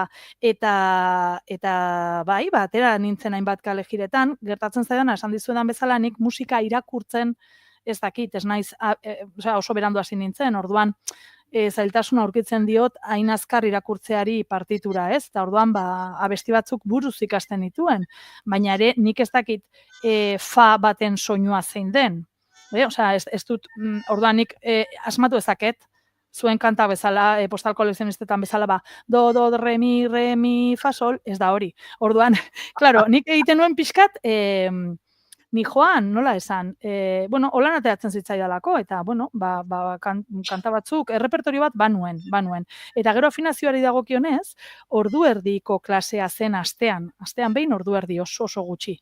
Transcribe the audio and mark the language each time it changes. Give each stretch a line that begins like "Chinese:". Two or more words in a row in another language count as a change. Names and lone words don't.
Basque: Eta bai, atera nintzen hainbat kalejiretan, gertatzen zaidana, esan dizuedan bezala, nik musika irakurtzen ez dakit, ez naiz, oso berandu hasi nintzen, orduan, zailtasuna aurkitzen diot hain azkar irakurtzeari partitura, ez? Eta orduan abesti batzuk buruz ikasten dituen, baina ere nik ez dakit fa baten soinua zein den. Ez dut, orduan nik asmatu ezaket, zuen kanta bezala, postal kolekzionistetan bezala, do, re, mi, fa, sol, ez da hori. Orduan, claro, nik egiten nuen pixkat, ni joan, nola esan, holan ateratzen zitzaidalako, eta, kanta batzuk, errepertorio bat banuen. Eta gero afinazioari dagokionez, ordu erdiko klasea zen astean behin ordu erdi oso gutxi.